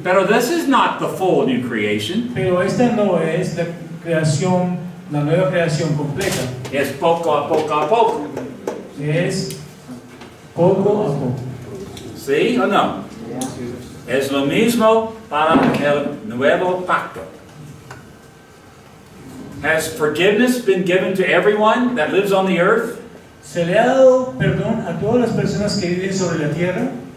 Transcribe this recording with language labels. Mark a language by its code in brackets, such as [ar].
[es] Pero [en] this is not the full new creation. [es] Pero esta no es la creación, la nueva creación completa. Es poco a poco a poco. Es poco a poco. [en] See or no? [es] Es lo mismo para el nuevo pacto. [en] Has forgiveness been given to everyone that lives on the earth? [es] ¿Se le ha dado perdón a todas las personas que viven sobre la tierra?